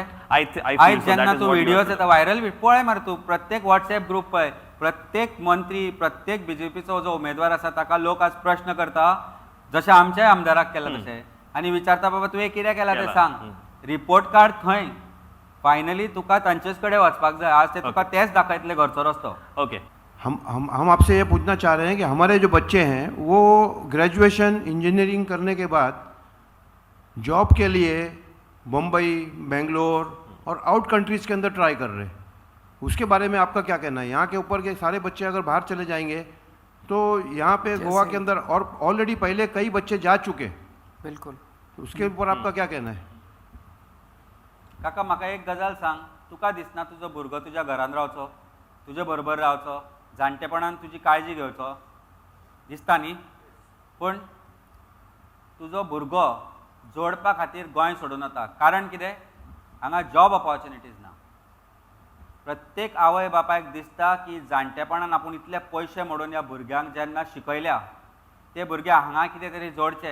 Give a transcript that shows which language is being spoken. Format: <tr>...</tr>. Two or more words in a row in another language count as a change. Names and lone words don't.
<kok>आयज जेन्ना तूं व्हिडिओज येता व्हायरल, पळय मरे तूं प्रत्येक</kok> <en>WhatsApp group</en> <kok>पळय, प्रत्येक मंत्री, प्रत्येक BJPचो जो उमेदवार आसा ताका लोक आज प्रश्न करता, जशे आमच्याय आमदाराक केला तशें, आनी विचारता बाबा तुवें कितें केलां तें सांग.</kok> <en>report card थंय.</en> <kok>फायनली तुका तांचेच कडेन वचपाक जाय. आज ते तुका तेच दाखयतले घरचो रस्तो. ओके,</kok> <hi>हम आपसे ये पूछना चाह रहे हैं कि हमारे जो बच्चे हैं वो</hi> <en>graduation engineering</en> <hi>करने के बाद जॉब के लिए मुंबई, बेंगलोर और</hi> <en>out countries</en> <hi>के अंदर ट्राई कर रहे हैं. उसके बारे में आपका क्या कहना है? यहाँ के ऊपर के सारे बच्चे अगर बाहर चले जाएंगे तो यहाँ पे गोवा के अंदर और ऑलरेडी पहले कई बच्चे जा चुके. बिल्कुल. उसके ऊपर आपका क्या कहना है?</hi> <kok>काका म्हाका एक गजाल सांग, तुका दिसना तुजो भुरगो तुज्या घरान रावचो, तुजे बरोबर रावचो, जाणटेपणान तुजी काळजी घेवचो? दिसता न्ही? पूण तुजो भुरगो जोडपा खातीर गोंय सोडून वता. कारण कितें? हांगा</kok> <en>job opportunities</en> <kok>ना. प्रत्येक आवय बापायक दिसता की जाणटेपणान आपूण इतले पयशे मोडून ह्या भुरग्यांक जेन्ना शिकयल्या, ते भुरगे हांगा कितें तरी जोडचे.</kok>